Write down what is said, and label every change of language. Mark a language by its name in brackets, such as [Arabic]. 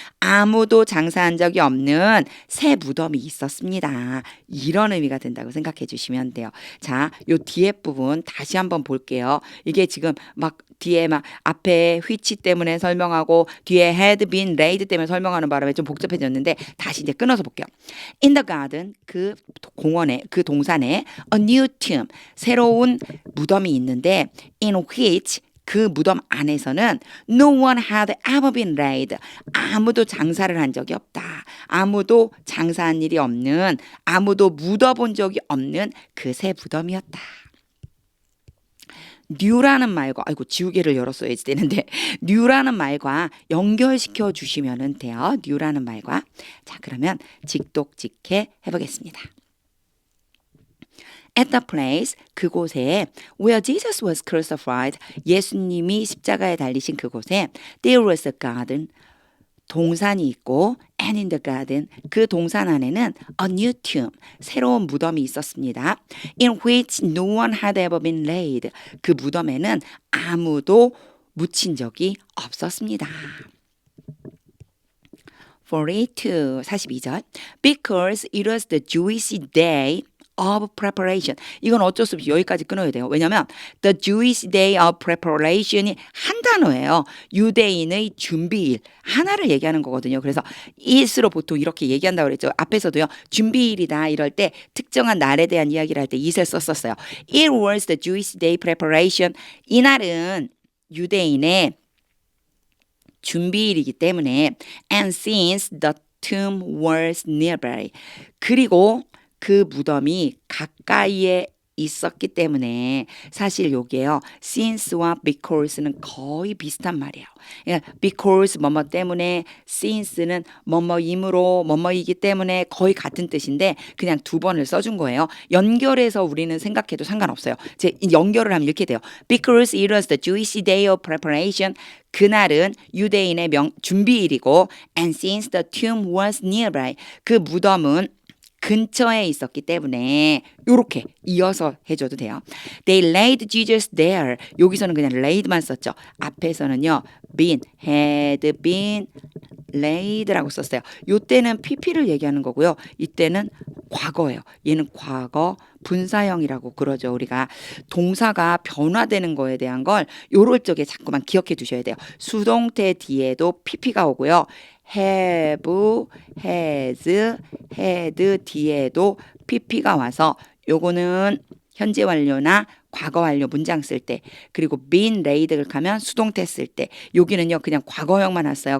[Korean] 아무도 장사한 적이 없는 새 무덤이 있었습니다. 이런 의미가 된다고 생각해 주시면 돼요. 자, 요 뒤에 부분 다시 한번 볼게요. 이게 지금 막 뒤에 막 앞에 which 때문에 설명하고 뒤에 [English] had been laid [Korean] 때문에 설명하는 바람에 좀 복잡해졌는데 다시 이제 끊어서 볼게요. [English] In the garden, [Korean] 그 공원에, 그 동산에 [English] a new tomb, [Korean] 새로운 무덤이 있는데 [English] in which [Korean] 그 무덤 안에서는 [English] no one had ever been laid. [Korean] 아무도 장사를 한 적이 없다. 아무도 장사한 일이 없는, 아무도 묻어본 적이 없는 그 새 무덤이었다. new라는 말과 아이고 지우개를 열었어야지 되는데 new라는 말과 연결시켜 주시면 돼요. new라는 말과. 자, 그러면 직독직해 해보겠습니다. [English] At the place, [Korean] 그곳에 [English] where Jesus was crucified, [Korean] 예수님이 십자가에 달리신 그곳에 [English] there was a garden, [Korean] 동산이 있고 [English] and in the garden, [Korean] 그 동산 안에는 [English] a new tomb, [Korean] 새로운 무덤이 있었습니다. [English] in which no one had ever been laid, [Korean] 그 무덤에는 아무도 묻힌 적이 없었습니다. [English] 42절 because it was the Jewish day of preparation. [Korean] 이건 어쩔 수 없이 여기까지 끊어야 돼요. [English] 왜냐하면 the Jewish day of preparation이 [Korean] 한 단어예요. 유대인의 준비일 하나를 얘기하는 거거든요. 그래서 it으로 보통 이렇게 얘기한다고 그랬죠. 앞에서도요. 준비일이다 이럴 때 특정한 날에 대한 이야기를 할 때 it을 썼었어요. [English] It was the Jewish day preparation. [Korean] 이날은 유대인의 준비일이기 때문에 [English] and since the tomb was nearby. [Korean] 그리고 그 무덤이 가까이에 있었기 때문에 사실 요게요. since와 because는 거의 비슷한 말이에요. 그러니까 because 뭐뭐 때문에 since는 뭐뭐이므로 뭐뭐이기 때문에 거의 같은 뜻인데 그냥 두 번을 써준 거예요. 연결해서 우리는 생각해도 상관없어요. 제 연결을 하면 이렇게 돼요. [English] because it was the Jewish day of preparation. [Korean] 그날은 유대인의 준비일이고 [English] and since the tomb was nearby. [Korean] 그 무덤은 근처에 있었기 때문에 이렇게 이어서 해줘도 돼요. [English] They laid Jesus there. [Korean] 여기서는 그냥 laid만 썼죠. 앞에서는요. [English] had been laid라고 썼어요. [Korean] 이때는 PP를 얘기하는 거고요. 이때는 과거예요. 얘는 과거 분사형이라고 그러죠. 우리가 동사가 변화되는 거에 대한 걸 요럴 적에 자꾸만 기억해 두셔야 돼요. 수동태 뒤에도 PP가 오고요. have, has, had 뒤에도 pp가 와서 요거는 현재 완료나 과거 완료 문장 쓸 때 그리고 [English] been laid [Korean] 를 가면 수동태 쓸 때 여기는요 그냥 과거형만 왔어요.